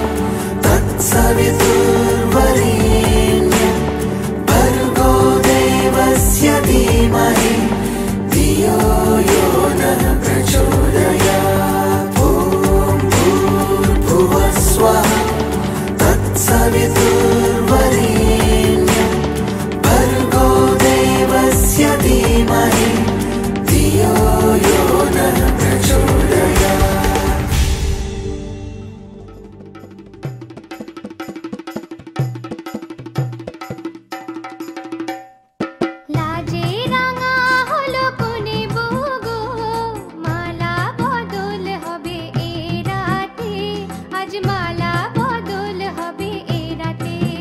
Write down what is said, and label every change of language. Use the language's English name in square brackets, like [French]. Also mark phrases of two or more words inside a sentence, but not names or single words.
[Sanskrit] तत्सवितुर्वरेण्यं भर्गो देवस्य धीमहि धियो यो नः प्रचोदयात् स्वः तत्सवितुर्वरेण्यं भर्गो देवस्य धीमहि धियो यो नः प्रचोदयात् [Bangla] লাজে রাঙা হলো কোনে বগো মালা বদল হবে এ রাতে আজ মালা বদল হবে এ রাতে